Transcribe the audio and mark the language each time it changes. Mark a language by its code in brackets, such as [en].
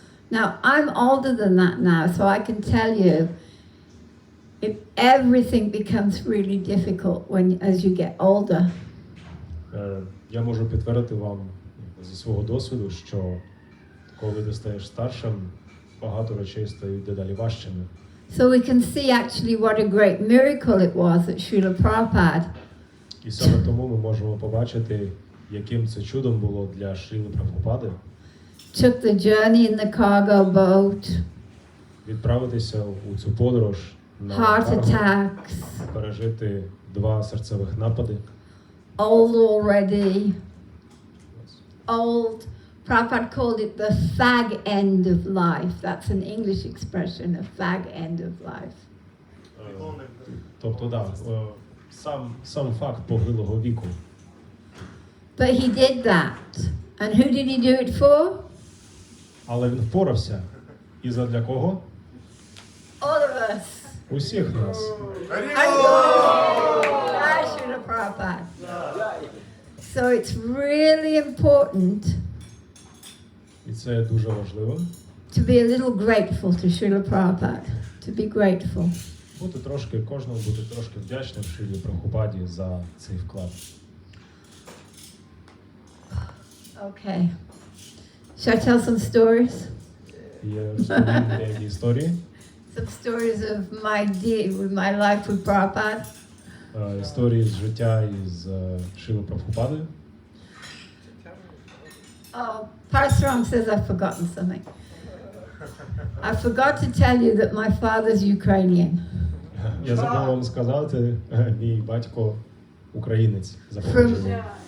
[en] Now, I'm older than that now, so I can tell you, everything becomes really difficult as you get older. [uk] Я можу підтвердити вам зі свого досвіду, що коли ти стаєш старшим, багато речей стають дедалі важчими. [en] So we can see actually what a great miracle it was that Srila Prabhupada [uk] І саме тому ми можемо побачити, яким це чудом було для Шріли Прабгупади [en] took the journey in the cargo boat, [uk] відправитися у цю подорож на [en] heart [uk] карго, [en] attacks, [uk] пережити 2 серцевих напади. [en] old already, old. Prabhupada called it the fag end of life. That's an English expression, a fag end of life. [uk] Тобто, сам факт похилого віку. [en] But he did that. And who did he do it for? [uk] Але він впорався. І задля кого? [en] All of us. [uk] Усіх нас. [en] Srila Prabhupada. So it's really important [uk] І це дуже важливо. [en] to be a little grateful to Srila Prabhupada. To be grateful. [uk] Кожному бути трошки вдячним Шрілі Прабгупаді за цей вклад. [en] Okay. Shall I tell some stories? [uk] Я розповім деякі історії. [en] Some stories of my life with Prabhupada. [uk] Історії з життя із Шрілою Прабгупадою. [en] Oh, Parasuram says I've forgotten something. I forgot to tell you that my father's Ukrainian. [uk] Я забув вам сказати, мій батько українець за походженням.